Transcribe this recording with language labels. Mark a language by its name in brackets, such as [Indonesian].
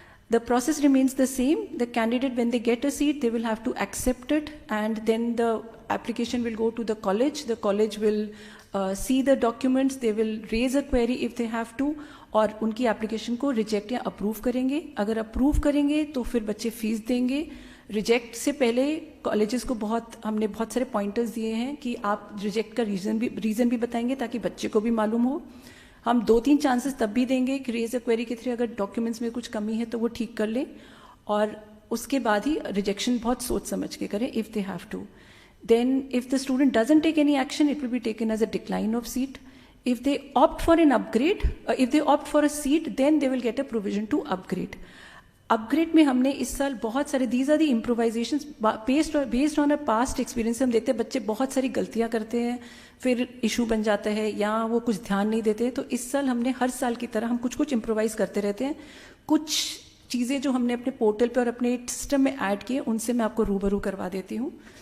[English] The process remains the same. The candidate, when they get a seat, they will have to accept it, and then the application will go to the college. The college will see the documents, they will raise a query if they have to, [Hindi] और उनकी application को reject या approve करेंगे। अगर approve करेंगे तो फिर बच्चे फीस देंगे। रिजेक्ट से पहले कॉलेजेस को हमने बहुत सारे पॉइंटर्स दिए हैं कि आप रिजेक्ट का रीज़न भी बताएंगे ताकि बच्चे को भी मालूम हो। हम 2-3 चांसेस तब भी देंगे कि रेज अ क्वेरी के थ्रू अगर डॉक्यूमेंट्स में कुछ कमी है तो वो ठीक कर लें, और उसके बाद ही रिजेक्शन बहुत सोच समझ के करें [English] If they have to. Then if the student doesn't take any action, it will be taken as a decline of seat. If they opt for an upgrade, if they opt for a seat, then they will get a provision to upgrade. [Hindi] Upgrade में हमने इस साल बहुत सारे [English] These are the improvisations based on a past experience. [Hindi] हम देखते हैं बच्चे बहुत सारी गलतियां करते हैं, फिर इशू बन जाता है या वो कुछ ध्यान नहीं देते हैं। तो इस साल हमने हर साल की तरह हम कुछ कुछ इम्प्रोवाइज करते रहते हैं। कुछ चीज़ें जो हमने अपने पोर्टल पे और अपने सिस्टम में ऐड किए उनसे मैं आपको रूबरू करवा देती हूँ।